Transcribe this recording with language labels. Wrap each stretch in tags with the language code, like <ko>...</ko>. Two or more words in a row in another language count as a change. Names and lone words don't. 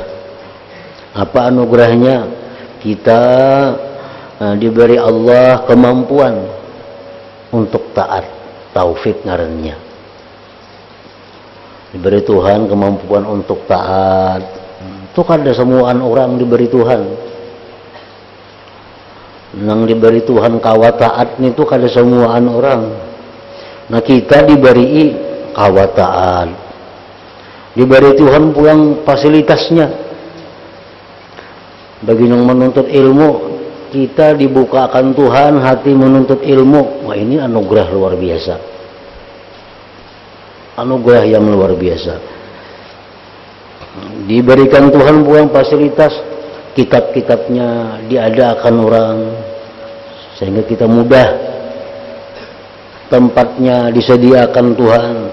<id>Apa anugerahnya?</id> <bjn>Kita diberi Allah kemampuan untuk taat, taufik ngarannya.</bjn> <id>Diberi Tuhan kemampuan untuk taat.</id> <bjn>Itu kada semuaan orang diberi Tuhan. Nang diberi Tuhan kawa taat itu kada semuaan orang. Nah, kita diberi kawa taat, diberi Tuhan pulang fasilitasnya.</bjn> <id>Bagi yang menuntut ilmu, kita dibukakan Tuhan hati menuntut ilmu. Wah, ini anugerah luar biasa, anugerah yang luar biasa.</id> <bjn>Diberikan Tuhan pulang fasilitas, kitab-kitabnya diadakan orang sehingga kita mudah, tempatnya disediakan Tuhan.</bjn>